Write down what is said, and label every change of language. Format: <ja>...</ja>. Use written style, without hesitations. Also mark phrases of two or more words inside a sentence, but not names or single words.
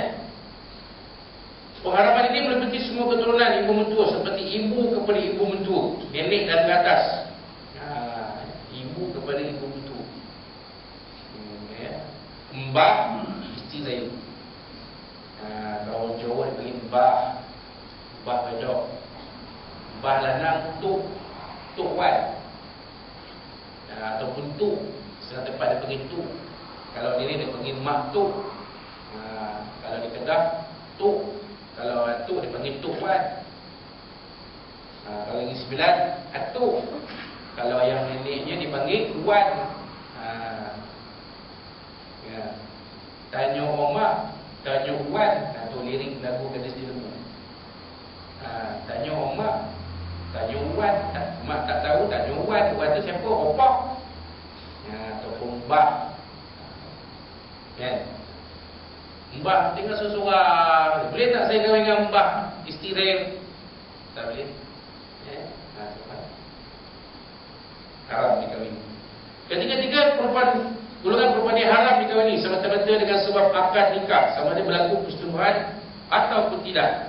<ms>Pengharaman ini meliputi semua keturunan ibu mentua, seperti ibu kepada ibu mentua, nenek dan ke atas. Ibu kepada ibu mentua. Mbah isteri saya. Kalau Jawa dia panggil mbah. Mbah bedok.</ms> <jv>Mbah lanang</jv> <ms>tuk wan. Ataupun tuk. Setengah tempat dia panggil tuk. Kalau dia panggil mak tuk. Kalau di Kedah tuk. Kalau atuk dia panggil tuk wan. Kalau yang 9 atuk. Kalau yang neneknya dipanggil wan. Tanya omak, tanya wan. Tu lirik lagu Gadis di Lembu. Tanya omak, tanya wan. Mak tak tahu, tanya wan. Wan tu siapa? Opak. Ataupun mbah. Kan? Mbah tinggal seorang. Boleh tak saya kahwin dengan mbah isteri? Tak boleh. Haram dikahwin. Ketiga-tiga perempuan, golongan perempuan yang haram dikahwini semata-mata dengan sebab akad nikah, sama ada berlaku persetubuhan ataupun tidak.</ms>